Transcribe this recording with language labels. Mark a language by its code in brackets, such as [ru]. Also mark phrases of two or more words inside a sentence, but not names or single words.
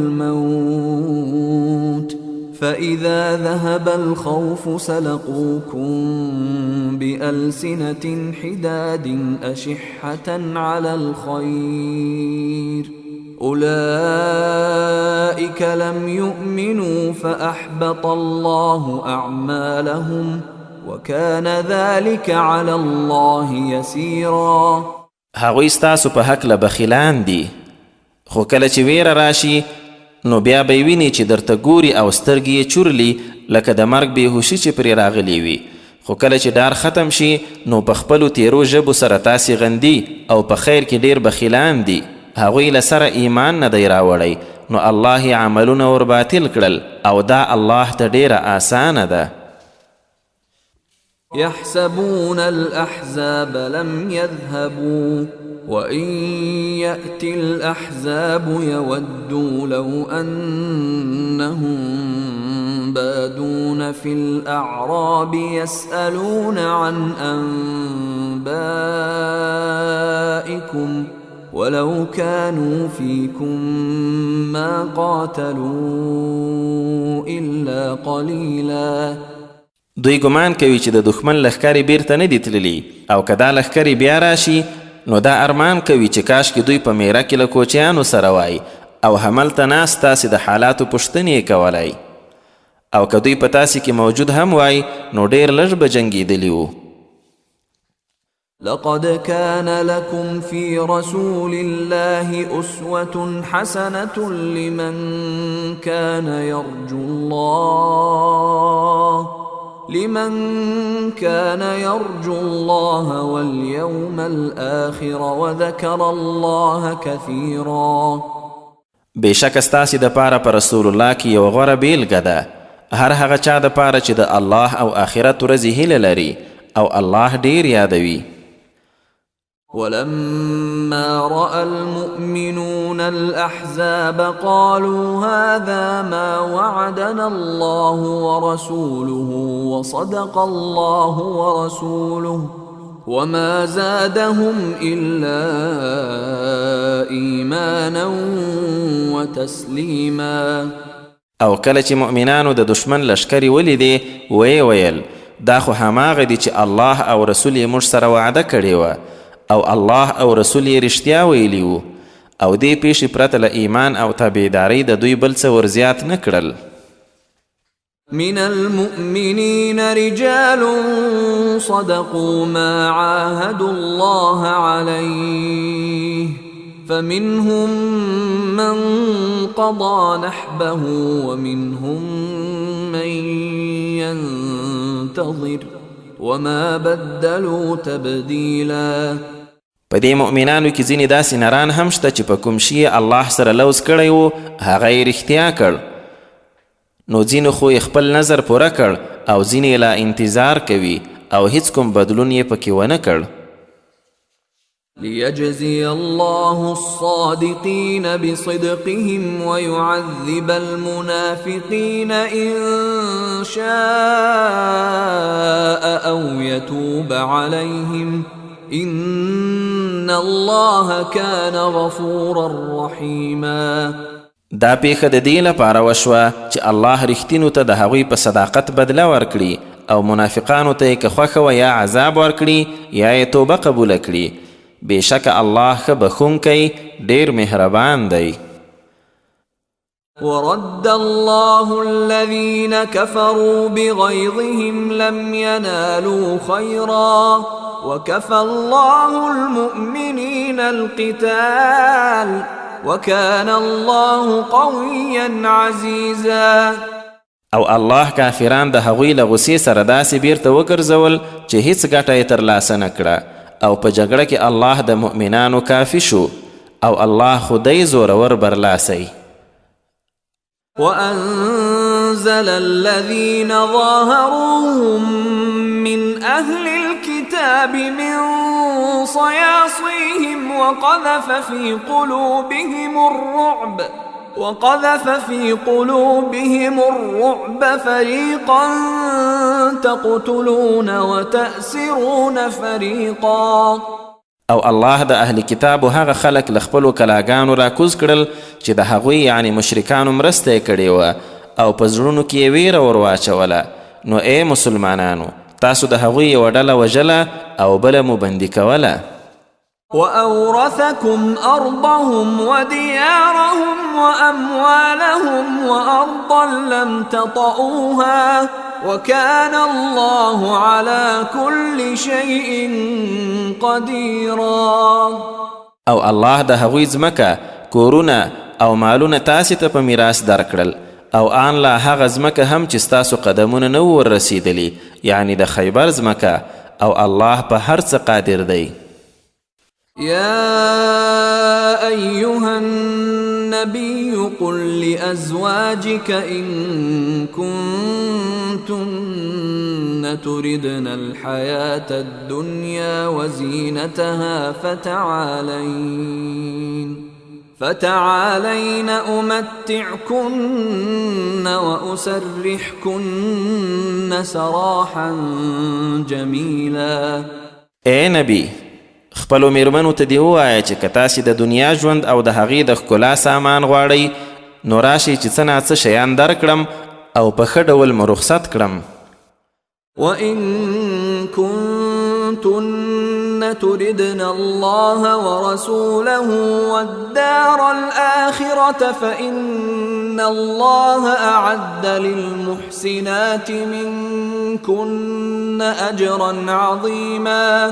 [ar] الموت فإذا ذهب الخوف سلقوكم بألسنة حداد أشحة على الخير أولئك لم يؤمنوا فأحبط الله أعمالهم وكان ذلك على الله يسيرا. [ps] هغوی ستاسو په هکله بخیلان دي خو کله چې ویره راشي نو بیا به ویني چې درته ګوري او سترګې یې چورلي لکه د مرګ بېهوشي چې پرې راغلی وي. خو کله چې ډار ختم شي نو په خپلو تیرو ژبو سره تاسې غندي او په خیر کې ډیر بخیلان دي. هغوی له سره ایمان نه دی راوړی نو الله یې عملونه ور باطل کړل او دا الله ته ډیره آسانه ده. [ar] يحسبون الأحزاب لم يذهبوا وإن يأتي الأحزاب يودوا لو أنهم بادون في الأعراب يسألون عن أنبائكم ولو كانوا فيكم ما قاتلوا إلا قليلا. [ps] دوی ګمان کوي چې د دښمن لښکرې بیرته نه دي تللي او که دا لښکرې بیا راشي نو دا ارمان کوي چې کاشکې دوی په میره کې له کوچیانو سره وای او هملته ناست تاسې د حالاتو پوښتنې کولای او که دوی په تاسې کې موجود هم وای نو ډېر لږ به جنګېدلي وو. [ar] لقد كان لكم في رسول الله أسوة حسنة لمن كان يرجو الله واليوم الآخر وذكر الله كثيرا. [ps] بېشکه ستاسې دپاره په رسول الله کې یوه غوره بیلګه ده هر هغه چا دپاره چې د الله او آخرت ورځې هیله لري او الله ډیر یادوي. [ar] ولما رأى المؤمنون الأحزاب قالوا هذا ما وعدنا الله ورسوله وصدق الله ورسوله وما زادهم إلا إيمانا وتسليما. [ps] او کله چې مؤمنانو د دشمن لشکرې ولیدې ویې ویل دا خو هماغه دي چې الله او رسول یې موږ سره وعده کړې وه او الله او رسول یې رښتیا ویلي وو او دې پیښې پرته له ایمان او تابعدارۍ د دوی بل څه ورزیات نه کړل. [ar] من المؤمنين رجال صدقوا ما عاهدوا الله عليه فمنهم من قضى نحبه ومنهم من ينتظر وما بدلوا تبديلا. [ps] په دې مؤمنانو کې ځینې داسې نران هم شته چې په کوم شي الله سره لوز کړی و هغه یې رښتیا کړ نو ځینو خو یې خپل نظر پوره کړ او ځینې لا انتظار کوي او هیڅ کوم بدلون یې پکې ونه کړ. [ar] ليجزي الله الصادقين بصدقهم ويعذب المنافقين إن شاء أو يتوب عليهم إن الله كان غفورا رحيما. [ps] دا پیښه د دې لپاره وشوه چې الله رښتینو ته د هغوی په صداقت بدله ورکړي او منافقانو ته یې که خوښه وه یا عذاب ورکړي یا یې توبه قبوله کړي. بېشکه الله ښه بخښونکی ډېر مهربان دی. [ar] ورد الله الذين كفروا بغيظهم لم ينالوا خيرا وكفى الله المؤمنين القتال وكان الله قويا عزيزا. [ps] او الله کافران د هغوی له غصې سره داسې بیرته وګرځول چې هیڅ ګټه یې ترلاسه نه کړه، او په جګړه کې الله د مؤمنانو کافي شو، او الله خدای زورور برلاسی. [ar] وأنزل الذين ظاهروهم من أهل الكتاب من صياصيهم وقذف في قلوبهم الرعب فريقا تقتلون وتأسرون فريقا. [ps] او الله د اهل کتابو هغه خلک له خپلو کلاګانو راکوز کړل چې د هغوی یعنی مشرکانو مرسته یې کړې وه، او په زړونو کې یې ویره ور واچوله. نو ای مسلمانانو، تاسو د هغوی یوه ډله وژله او بله مو بندي کوله. [ar] وأورثكم أرضهم وديارهم وأموالهم وأرضا لم تطئوها وكان الله على كل شيء قديرا. [ps] او الله د هغوی ځمکه، کورونه او مالونه تاسې ته په میراث درکړل، او آن لا هغه ځمکه هم چې ستاسو قدمونه نه ور رسیدلی، یعنی د خیبر ځمکه، او الله په هر څه قادر دی. [ar] يا أيها النبي قل لأزواجك إن كنتن تردن الحياة الدنيا وزينتها فتعالين أمتعكن وأسرحكن سراحا جميلا. [ps] اے نبی، خپلو میرمنو ته دې ووایه چې که تاسې د دنیا ژوند او د هغې د ښکلا سامان غواړئ، نو راشئ چې څه ناڅه شیان درکړم او په ښه ډول مو رخصت کړم. [ar] وإن كنتن تردن الله ورسوله والدار الآخرة فإن الله أعد للمحسنات منكن أجرا عظيما.